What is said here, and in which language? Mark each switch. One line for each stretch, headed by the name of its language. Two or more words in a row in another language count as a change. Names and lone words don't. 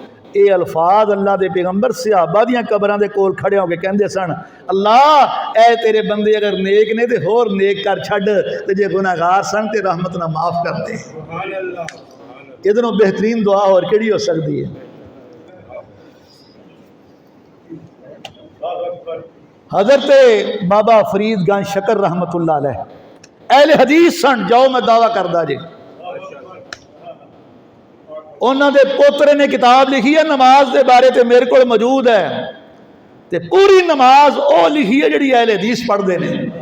Punjabi: یہ الفاظ اللہ دے پیغمبر صحابہ دیاں قبراں دے کول کھڑے ہو کے کہندے سن، اللہ اے تیرے بندے اگر نیک نے تے ہور نیک کر چھڈ، تے جے گناہگار سن تے رحمت نہ معاف کر دے۔ ادھروں بہترین دعا اور کیڑی ہو سکتی ہے؟ حضرت بابا فرید گنج شکر
Arabic: رحمت اللہ علیہ
Punjabi: اہل حدیث سن، جاؤ میں دعویٰ کردہ جی، انہوں دے پوترے نے کتاب لکھی ہے نماز دے بارے تے میرے کو موجود ہے، تے پوری نماز او لکھی ہے جڑی اہل حدیث پڑھ دے نے۔